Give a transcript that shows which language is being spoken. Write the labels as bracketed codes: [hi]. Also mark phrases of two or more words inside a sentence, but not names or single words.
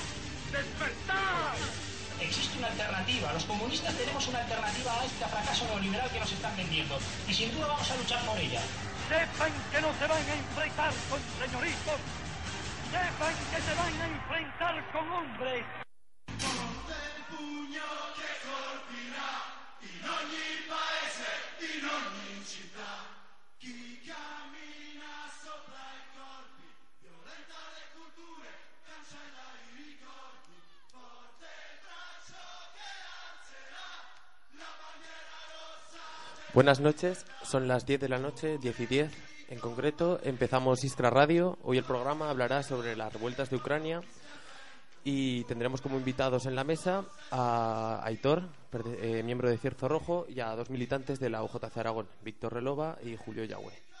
[es] ¡Despertar! Existe una alternativa, los comunistas tenemos una alternativa a este fracaso neoliberal que nos están vendiendo y sin duda vamos a luchar por ella. Sepan que no se van a enfrentar con señoritos, sepan que se van a enfrentar con hombres. [it] Ponte il pugno che colpirà in ogni paese, in ogni città. Chi cammina sopra i corpi, violenta le culture, cancella i ricordi. Forte il braccio che alzerà la bandiera rossa. [es] Buenas noches, son las 10 de la noche, 10 y 10. En concreto, empezamos Iskra Radio. Hoy el programa hablará sobre las revueltas de Ucrania y tendremos como invitados en la mesa a Aitor, miembro de Cierzo Rojo, y a dos militantes de la UJC Aragón, Víctor Relova y Julio Yagüe.